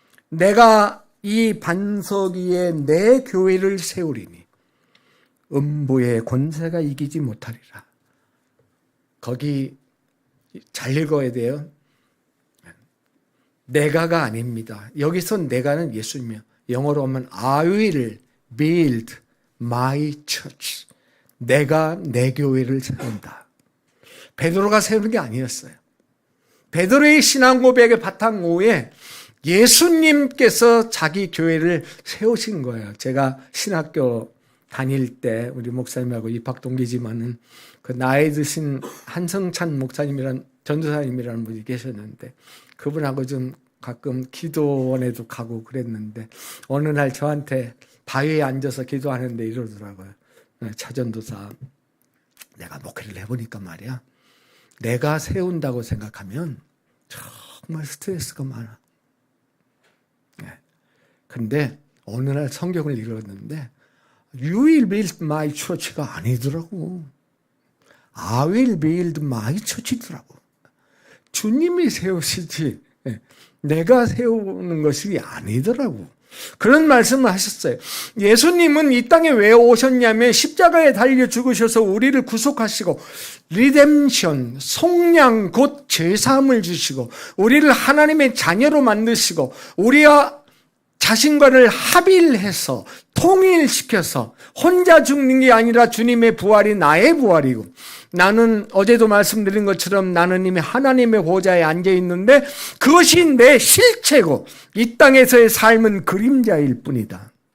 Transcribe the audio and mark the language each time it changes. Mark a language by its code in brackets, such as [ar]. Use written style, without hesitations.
[ko] 내가 이 반석 위에 내 교회를 세우리니 음부의 권세가 이기지 못하리라. 거기 잘 읽어야 돼요. 내가가 아닙니다. 여기서 내가는 예수님이요. 영어로 하면 [en] I will build my church. [ko] 내가 내 교회를 세운다. 베드로가 세우는 게 아니었어요. 베드로의 신앙 고백의 바탕후에 예수님께서 자기 교회를 세우신 거예요. 제가 신학교 다닐 때 우리 목사님하고 입학 동기지만은 그 나이 드신 한성찬 목사님이란 전도사님이라는 분이 계셨는데 그분하고 좀 가끔 기도원에도 가고 그랬는데 어느 날 저한테 바위에 앉아서 기도하는데 이러더라고요. 차전도사, 내가 목회를 해보니까 말이야, 내가 세운다고 생각하면 정말 스트레스가 많아. 근데 어느 날 성경을 읽었는데 [en] You will build my church [ko] 가 아니더라고. [en] I will build my church [ko] 더라고. 주님이 세우시지 내가 세우는 것이 아니더라고. 그런 말씀을 하셨어요. 예수님은 이 땅에 왜 오셨냐면 십자가에 달려 죽으셔서 우리를 구속하시고 리뎀션, 속량 곧 죄사함을 주시고 우리를 하나님의 자녀로 만드시고 우리와 자신과를 합일해서 통일시켜서 혼자 죽는 게 아니라 주님의 부활이 나의 부활이고 나는 어제도 말씀드린 것처럼 나는 이미 하나님의 보좌에 앉아 있는데 그것이 내 실체고 이 땅에서의 삶은 그림자일 뿐이다.